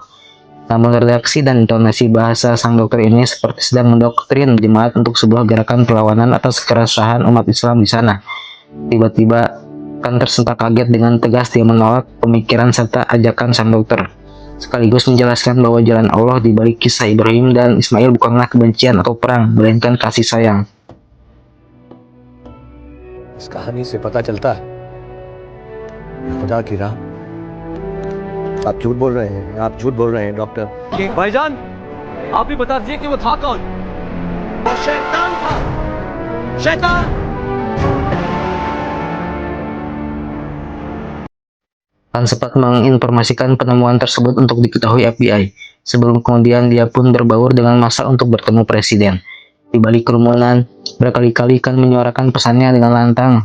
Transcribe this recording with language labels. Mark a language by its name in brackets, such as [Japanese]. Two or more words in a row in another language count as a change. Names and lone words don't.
[Indonesian] Namun redaksi dan intonasi bahasa sang dokter ini seperti sedang mendoktrin jemaat untuk sebuah gerakan perlawanan atas keresahan umat Islam di sana. Tiba-tiba Khan tersentak kaget dengan tegas dia menolak pemikiran serta ajakan sang dokter, sekaligus menjelaskan bahwa jalan Allah di balik kisah Ibrahim dan Ismail bukanlah kebencian atau perang, melainkan kasih sayang. [Hindi] इस कहानी से पता चलता है खुदा की राह। आप झूठ बोल रहे हैं, आप झूठ बोल रहे हैं डॉक्टर। भाईजान आप भी बता दीजिए कि वो था कौन। वो शैतान था, शैतान। [Indonesian] Khan sempat menginformasikan penemuan tersebut untuk diketahui FBI. Sebelum kemudian dia pun berbaur dengan massa untuk bertemu presiden. Di balik kerumunan, berkali-kali Khan menyuarakan pesannya dengan lantang.